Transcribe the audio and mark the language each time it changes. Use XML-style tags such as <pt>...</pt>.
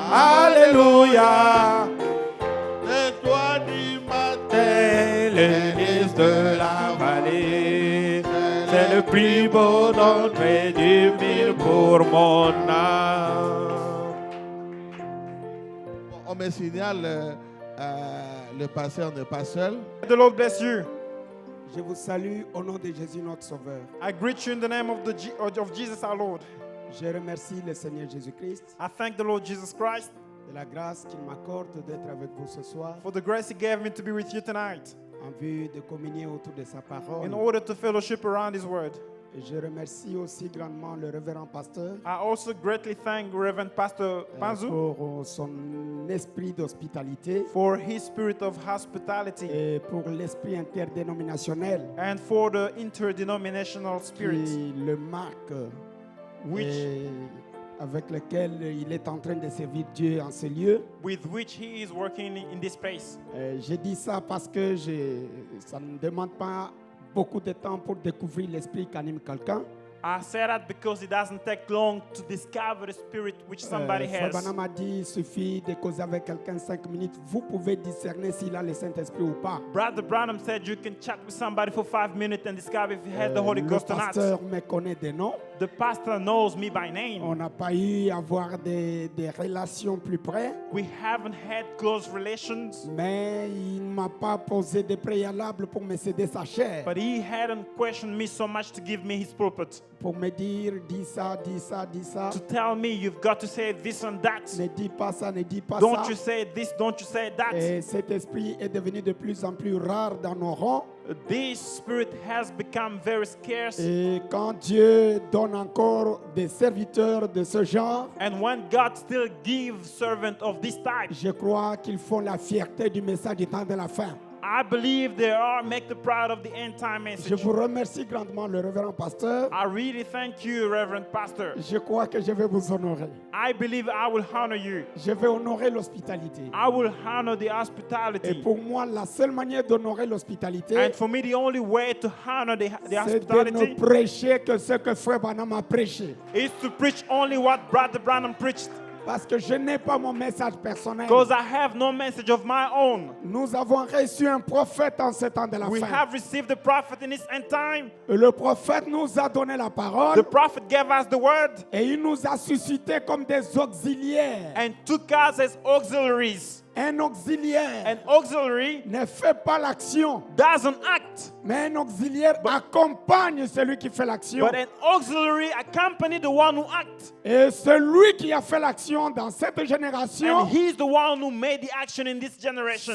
<fr>Alléluia. L'étoile du matin, l'église de la vallée, c'est le plus beau d'entre 10 000 pour mon âme. On me signale, le pasteur n'est pas seul.</fr> <en>The Lord bless you.</en> <fr>Je vous salue au nom de Jésus notre Sauveur.</fr> <en>I greet you in the name of of Jesus our Lord.</en> <fr>Je remercie le Seigneur Jésus-Christ</fr> <en>I thank the Lord Jesus Christ</en> <fr>de la grâce qu'il m'accorde d'être avec vous ce soir</fr> <en>for the grace He gave me to be with you tonight</en> <fr>en vue de communier autour de sa parole.</fr> <en>in order to fellowship around His Word.</en> <fr>Et je remercie aussi grandement le révérend pasteur</fr> <en>I also greatly thank Reverend Pastor Panzu</en> <fr>pour son esprit d'hospitalité</fr> <en>for his spirit of hospitality</en> <fr>et pour l'esprit interdénominationnel</fr> <en>and for the interdenominational spirit</en> <fr>qui le marque</fr> <en>which,</en> <fr>et avec lequel il est en train de servir Dieu en ce lieu.</fr> <en>with which he is working in this place.</en> <fr>Je dis ça parce que ça ne demande pas beaucoup de temps pour découvrir l'esprit qu'anime quelqu'un.</fr> <en>I say that because it doesn't take long to discover the spirit which somebody</en> <fr>Frère</fr> <en>has.</en> <fr>Branham a dit, il suffit de causer avec quelqu'un 5 minutes. Vous pouvez discerner s'il a le Saint-Esprit ou pas.</fr> <en>Brother Branham said you can chat with somebody for 5 minutes and discover if he has the Holy</en> <fr>Le</fr> <en>Ghost or not.</en> <fr>pasteur me connaît des noms.</fr> <en>The pastor knows me by name.</en> <fr>On n'a pas eu à avoir des relations plus près,</fr> <en>We haven't had close relations,</en> <fr>mais il ne m'a pas posé de préalable pour me céder sa chair,</fr> <en>but he hadn't questioned me so much to give me his pulpit,</en> <fr>pour me dire, dis ça, dis ça, dis ça.</fr> <en>to tell me you've got to say this and that.</en> <fr>Ne dis pas ça, ne dis pas</fr> <en>Don't</en> <fr>ça.</fr> <en>you say this, don't you say that.</en> <fr>Et cet esprit est devenu de plus en plus rare dans nos rangs.</fr> <en>This spirit has become very scarce.</en> <fr>Et quand Dieu donne encore des serviteurs de ce genre,</fr> <en>And when God still gives servants of this type,</en> <fr>je crois qu'ils font la fierté du message du temps de la fin.</fr> <en>I believe they are make the pride of the end time</en> <fr>Je</fr> <en>message.</en> <fr>vous remercie grandement, le révérend pasteur.</fr> <en>I really thank you, Reverend Pastor.</en> <fr>Je crois que je vais vous honorer.</fr> <en>I believe I will honor you.</en> <fr>Je vais honorer l'hospitalité.</fr> <en>I will honor the</en> <fr>Et</fr> <en>hospitality.</en> <fr>pour moi, la seule manière d'honorer l'hospitalité,</fr> <en>And for me, the only way to honor the</en> <fr>c'est de ne</fr> <en>hospitality</en> <fr>prêcher que ce que Frère Branham a prêché.</fr> <en>is to preach only what Brother Branham preached.</en> <fr>Parce que je n'ai pas mon message personnel.</fr> <en>Because I have no message of my own.</en> <fr>Nous avons reçu un prophète en ce temps de la</fr> <en>We</en> <fr>fin.</fr> <en>have received the prophet in his end time.</en> <fr>Et le prophète nous a donné la</fr> <en>The</en> <fr>parole</fr> <en>prophet gave us the word</en> <fr>et il nous a suscité comme des auxiliaires.</fr> <en>and took us as auxiliaries.</en> <fr>Un auxiliaire</fr> <en>An auxiliary</en> <fr>ne fait pas l'action,</fr> <en>doesn't act,</en> <fr>mais un auxiliaire accompagne celui qui fait l'action.</fr> <en>but an auxiliary accompanies the one who acts.</en> <fr>Et celui qui a fait l'action dans cette génération,</fr> <en>And he's the one who made the action in this generation.</en>